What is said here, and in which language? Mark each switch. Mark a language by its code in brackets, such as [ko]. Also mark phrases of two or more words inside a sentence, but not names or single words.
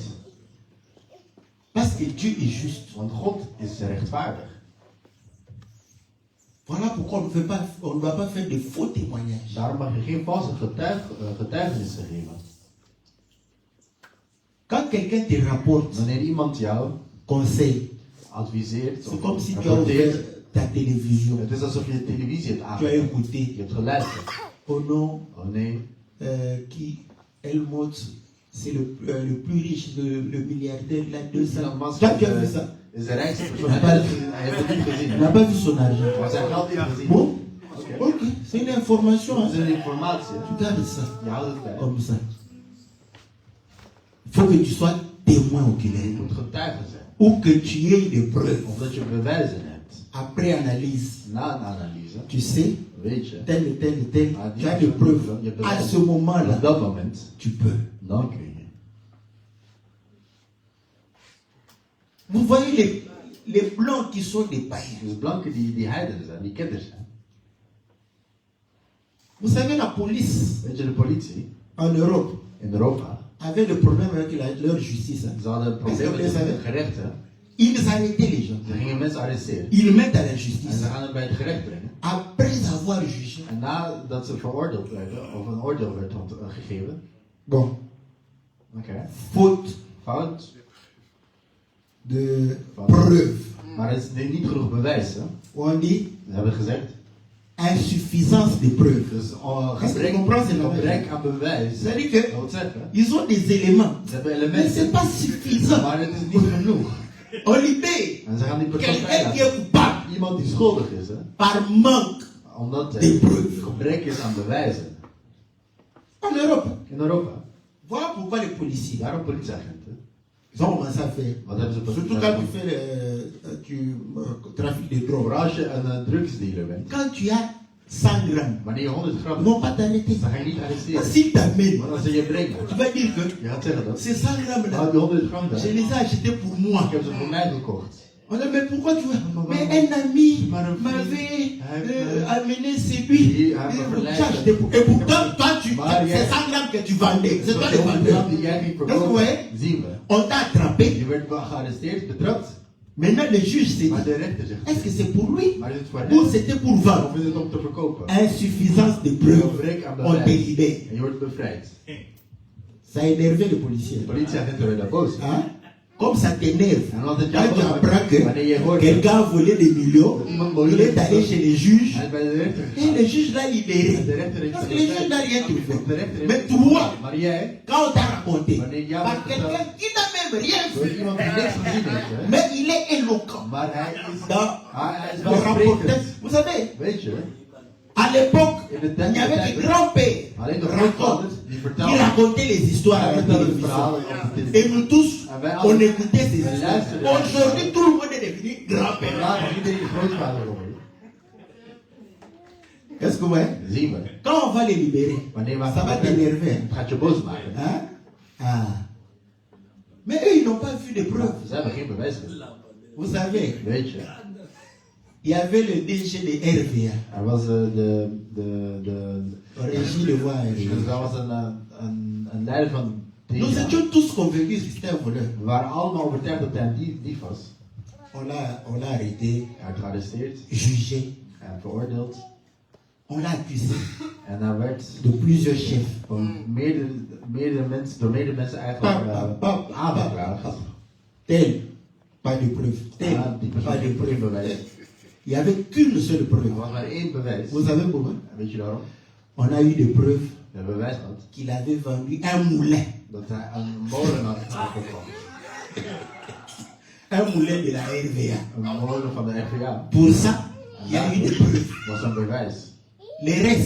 [fr] Parce que Dieu est juste. [nl] Want God is rechtvaardig. [fr] Voilà pourquoi on ne va pas faire de faux témoignages. [nl] Daarom mag je geen valse getuigenissen geven. [fr] Quand quelqu'un te rapporte [nl] Wanneer iemand jou [fr] conseil, [nl] adviseert [fr] c'est [nl] of [fr] comme si tu as [nl] rapporteert, [fr] ouvert ta télévision, [nl] het is alsof je de televisie hebt [fr] tu as [nl] aangezet. [fr] écouté. [nl] Je hebt geluisterd. [fr] Oh non, [nl] Oh nee, [fr] qui Helmut, c'est le plus riche, le milliardaire, il a 200. [nl] Elon Musk [fr] Toi, tu as vu ça? [nl] is de rijkste persoon. Hij Hij heeft het niet gezien. [fr] Il n'a pas vu son argent. [nl] Maar zijn geld niet gezien. [fr] Bon, [nl] Oké. [fr] ok, c'est une information. [nl] Dat [fr] Hein? [nl] is een informatie. hè. [fr] Tu gardes ça [nl] Je houdt het bij. [fr] comme ça. Il faut que tu sois témoin [nl] Je [fr] oculaire [nl] moet getuige zijn. [fr] ou que tu aies des preuves. [nl] Of dat je bewijzen hebt. [fr] Après analyse, [nl] Na een analyse, [fr] tu sais, [nl] weet je, [fr] tel et tel et tel, Ah, tu as des preuves. À ce moment-là, [nl] op dat moment, [fr] tu peux. [nl] dan kun je. [fr] Vous voyez les blancs qui sont des païens. [nl] Dus blanken die heidenen zijn, die ketters zijn. [fr] Vous savez, la police [nl] Weet je, de politie [fr] en Europe [nl] in Europa, [fr] avait le problème avec leur justice. Hein. [nl] ze hadden problemen met het gerecht. Hè. [fr] Ils arrêtaient les gens. [nl] Ze gingen mensen arresteren. [fr] Ils mettent à la [nl] En [fr] justice. [nl] ze gaan het bij het gerecht brengen. [fr] Après avoir jugé. [nl] En nadat ze veroordeeld werden, of een oordeel werd gegeven, [fr] Bon, [nl] oké, [fr] faute [nl] fout, [fr] de preuve. [nl] maar het is niet genoeg bewijs. Hè. [fr] On dit [nl] Ze hebben gezegd, [fr] insuffisance de preuve. [nl] dus [fr] Est-ce que tu comprends ce [nl] gebrek aan bewijs. [fr] C'est-à-dire que [nl] Dat wil zeggen, [fr] ils ont des éléments. [nl] ze hebben [fr] Mais [nl] elementen, [fr] c'est pas suffisant. [nl] maar het is niet genoeg. [fr] On libère [nl] En ze gaan die persoon [fr] quelqu'un qui [nl] vrijlaten. [fr] est coupable [nl] Iemand die schuldig is, hè, [fr] par manque [nl] omdat er [fr] de preuves. [nl] gebrek is aan bewijzen. [fr] en Europe. [nl] In Europa, [fr] Voilà pourquoi les policiers [nl] daarom politieagenten [fr] Ils ont commencé à faire. [nl] Wat hebben ze pas [fr] Surtout quand tu fais trafic de drogue. [nl] Vooral als je een drugsdealer bent. [fr] Quand tu as 100 grammes, [nl] Wanneer je 100 [fr] ils [nl] gram [fr] ne [nl] hebt, [fr] vont pas t'arrêter. [nl] dan ga je niet arresteren. [fr] S'ils t'amènent, [nl] Maar als ze je brengen, [fr] tu vas dire que [nl] je gaat zeggen dat. [fr] ces 100 grammes là, [nl] Die 100 gram daar, [fr] je les ai achetés pour moi. [nl] ik heb ze voor mij gekocht. [fr] On dit, mais pourquoi tu veux? Mais un ami [nl] Maar een [fr] m'avait [nl] vriend, [fr] amené celui. Et pourtant, toi, c'est 100 grammes que tu vendais. C'est toi le vendeur. [nl] Die jij niet [fr] Donc, vous [nl] verkoopt, [fr] voyez, [nl] zien we. [fr] on t'a attrapé. [nl] Je werd wel gearresteerd, betrapt. [fr] Maintenant, le juge s'est [nl] Maar [fr] dit, [nl] de rechter zegt, [fr] est-ce que c'est pour lui [nl] maar is het voor [fr] ou [nl] hem? [fr] c'était pour vendre? [nl] Of is het om te verkopen? [fr] Insuffisance de preuves. [nl] Gebrek aan [fr] On te [nl] bewijs. [fr] libère. [nl] En je wordt bevrijd. [fr] Ça a énervé le [nl] De [fr] policier. [nl] politieagenten werden boos. [fr] Hein? Comme ça t'énerve. [nl] En omdat het [fr] Quand [nl] jou [fr] tu [nl] boos [fr] apprends [nl] maakt, [fr] que [nl] wanneer je hoort [fr] quelqu'un a volé des millions, il est allé chez les juges [nl] hij is bij de rechter [fr] et [nl] gegaan. [fr] le juge l'a [nl] En de [fr] libéré. [nl] rechter heeft [fr] Parce [nl] hem [fr] que le juge [nl] bevrijd. [fr] n'a rien trouvé. [nl] De rechter [fr] Mais [nl] heeft [fr] toi, [nl] Maar jij, [fr] quand on t'a raconté, [nl] wanneer jou [fr] par [nl] wordt [fr] quelqu'un [nl] verteld [fr] qui n'a même rien [nl] door [fr] fait, [nl] iemand die niks gezien heeft, hè, [fr] mais il est éloquent. [nl] maar hij [fr] Dans [nl] is [fr] le [nl] wel [fr] rapporteur, [nl] sprekend. [fr] vous savez, [nl] Weet je, [fr] à l'époque, [nl] in de [fr] il [nl] tijd [fr] y avait des grands-pères [nl] alleen de [fr] racontent, [nl] grootvaders die [fr] qui [nl] vertelden. [fr] racontaient les histoires à [nl] Hij [fr] la [nl] vertelde [fr] télévision. [nl] verhalen op de [fr] Et [nl] televisie. [fr] nous tous, [nl] En wij [fr] on [nl] allen, [fr] écoutait ces [nl] wij [fr] histoires. [nl] luisterden. [fr] Aujourd'hui, tout le monde est devenu grand-père. [nl] Vandaag is iedereen grootvader geworden. [fr] Qu'est-ce que vous voyez? [nl] Zien we. [fr] Quand on va les libérer, [nl] Wanneer we [fr] ça va t'énerver. [nl] het gaat je boos maken. [fr] Hein? Ah. Mais eux, ils n'ont pas vu de preuves. [nl] Ze hebben geen bewijs. [fr] Vous savez, [nl] Weet je. [fr] il y avait le DG de RVA, [nl] Er was de [fr] Régie de Voie [nl] dus [fr] Aérienne. [nl] er was een leider van [fr] Nous [nl] DEA. [fr] étions tous convaincus que c'était un voleur. [nl] We waren allemaal overtuigd dat hij een dief was. [fr] On l'a arrêté, [nl] Hij werd gearresteerd [fr] jugé, [nl] en veroordeeld. [fr] on l'a accusé [nl] En hij werd [fr] de plusieurs chefs. [nl] van meerdere mensen, door meerdere mensen eigenlijk aangeklaagd. [fr] Tel, pas de preuve. Tel, [nl] Ah, die persoon [fr] pas de [nl] heeft geen [fr] preuve. [nl] bewijs. [fr] Il n'y avait qu'une seule [nl] Er [fr] preuve. [nl] was maar één bewijs. [fr] Vous savez pourquoi? [nl] Weet je waarom? [fr] On a eu des preuves [nl] We hebben bewijs gehad [fr] qu'il avait vendu un moulin. [nl] dat hij een molen had gekocht. [fr] Un moulin de la RVA. [nl] Een molen van de RVA. [fr] Pour ça, il y a eu des preuves. [nl] Was een bewijs. [fr] Le reste,